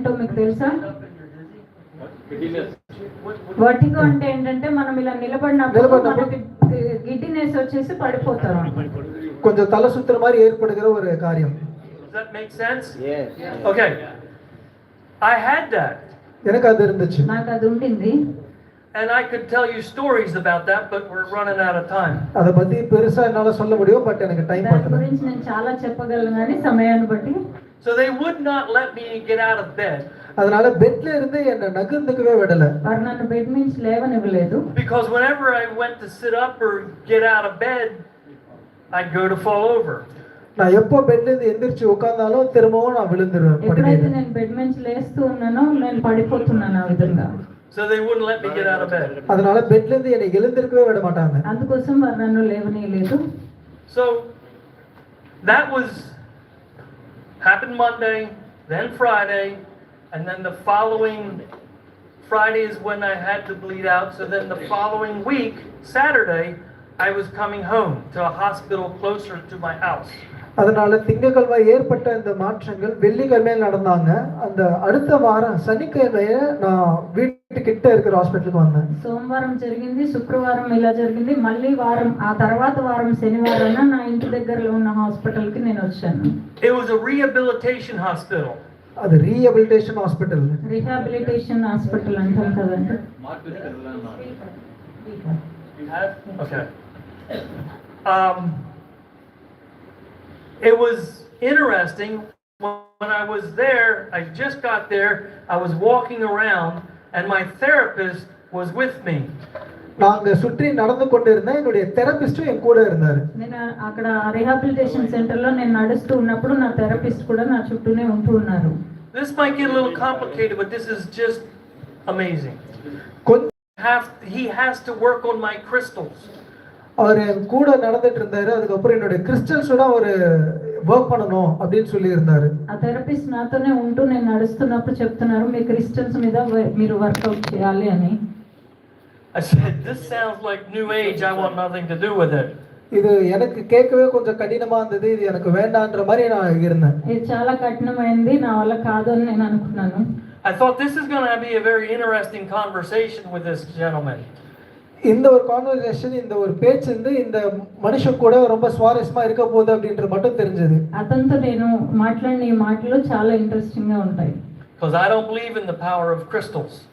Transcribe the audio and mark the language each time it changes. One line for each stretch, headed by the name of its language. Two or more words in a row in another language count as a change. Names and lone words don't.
Telugu: ఏంటో మీకు తెలుసా? వర్టిగో అంటే ఏంటంటే మనం ఇలా నిలబడినప్పుడు మనకి గిడ్డినెస్ వచ్చేసి పడిపోతారు.
Tamil: கொஞ்சம் தலை சுத்துற மாதிரி ஏற்படுகிற ஒரு காரியம்.
English: Does that make sense? Yes. Okay. I had that.
Tamil: எனக்கு அது இருந்துச்சு.
Telugu: నాకు అది ఉండింది.
English: And I could tell you stories about that, but we're running out of time.
Tamil: அத பத்தி பெருசா என்னால சொல்ல முடியும், பட் எனக்கு டைம் பத்தல.
Telugu: దాని గురించి నేను చాలా చెప్పగలను కానీ సమయాన్ని బట్టి.
English: So they would not let me get out of bed.
Tamil: அதனால பெட்ல இருந்து என்ன நகர்ந்துக்கவே விடல.
Telugu: వారు నన్ను బెడ్ నుంచి లేవనివ్వలేదు.
English: Because whenever I went to sit up or get out of bed, I'd go to fall over.
Tamil: நான் எப்போ பெட்ல இருந்து எந்திரச்சு உட்கார்ந்தாலும் திரும்பவும் நான் விழுந்துருவேன்.
Telugu: ఎప్పుడైతే నేను బెడ్ నుంచి లేస్తూ ఉన్నానో నేను పడిపోతున్నాను ఆ విధంగా.
English: So they wouldn't let me get out of bed.
Tamil: அதனால பெட்ல இருந்து என்னை எழுந்திருக்கவே விட மாட்டாங்க.
Telugu: అందుకోసం వారు నన్ను లేవనీయలేదు.
English: So that was happened Monday, then Friday, and then the following Friday is when I had to bleed out. So then the following week, Saturday, I was coming home to a hospital closer to my house.
Tamil: அதனால திங்கட்கிழமை ஏற்பட்ட இந்த மாற்றங்கள் வெள்ளிக்கிழமையில் நடந்தாங்க. அந்த அடுத்த வாரம் சனிக்கிழமையே நான் வீட்டுக்கிட்ட இருக்கிற ஹாஸ்பிட்டலுக்கு வந்தேன்.
Telugu: సోమవారం జరిగింది, శుక్రవారం ఇలా జరిగింది, మళ్ళీ వారం ఆ తర్వాత వారం శనివారాన నా ఇంటి దగ్గరలో ఉన్న హాస్పిటల్ కి నేను వచ్చాను.
English: It was a rehabilitation hospital.
Tamil: அது
English: rehabilitation hospital. rehabilitation hospital
Telugu: అంటాం కదండి.
English: You have? Okay. It was interesting when I was there. I just got there. I was walking around, and my therapist was with me.
Tamil: நாங்க சுற்றி நடந்து கொண்டிருந்தேன். என்னுடைய தெரபிஸ்டும் என் கூட இருந்தாரு.
Telugu: నేను అక్కడ
English: rehabilitation center
Telugu: లో నేను నడుస్తూ ఉన్నప్పుడు నా థెరపిస్ట్ కూడా నా చుట్టూనే ఉంటూ ఉన్నారు.
English: This might get a little complicated, but this is just amazing. He has to work on my crystals.
Tamil: அவர் கூட நடந்துட்டு இருந்தாரு. அதுக்கப்புறம் என்னுடைய கிறிஸ்டல்ஸோட ஒரு వర్క్ பண்ணணும் அப்படின்னு சொல்லி இருந்தாரு.
Telugu: ఆ థెరపిస్ట్ నాతోనే ఉంటూ నేను నడుస్తున్నప్పుడు చెప్తున్నారు మీ క్రిస్టల్స్ మీద మీరు వర్కౌట్ చేయాలి అని.
English: I said, this sounds like new age. I want nothing to do with it.
Tamil: இது எனக்கு கேட்கவே கொஞ்சம் கடினமா இருந்தது. இது எனக்கு வேண்டாம்ன்ற மாதிரி நான் இருந்தேன்.
Telugu: ఇది చాలా కఠినమైంది, నా వల్ల కాదు అని నేను అనుకున్నాను.
English: I thought this is going to be a very interesting conversation with this gentleman.
Tamil: இந்த ஒரு கான்வர்சேஷன், இந்த ஒரு பேச்சு வந்து இந்த மனுஷன் கூட ரொம்ப சுவாரஸ்யமா இருக்க போகுது அப்படின்றது மட்டும் தெரிஞ்சது.
Telugu: అతనితో నేను మాట్లాడిన ఈ మాటలు చాలా ఇంట్రెస్టింగ్ గా ఉంటాయి.
English: Because I don't believe in the power of crystals.